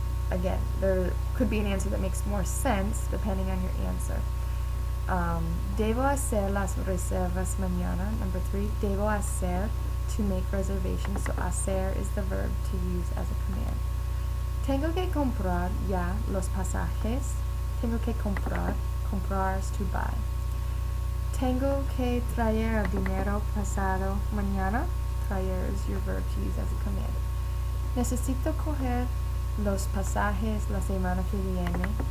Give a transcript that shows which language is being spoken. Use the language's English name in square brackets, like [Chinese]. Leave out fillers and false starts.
[English] Again, there could be an answer that makes more sense depending on your answer. [Spanish] Debo hacer las reservas mañana. [English] Number 3, [Spanish] debo hacer, [English] to make reservations. So hacer is the verb to use as a command. [Spanish] Tengo que comprar ya los pasajes. Tengo que comprar. Comprar [English] is to buy. [Spanish] Tengo que traer el dinero pasado mañana. [English] Traer is your verb to use as a command. [Spanish] Necesito coger los pasajes la semana que viene.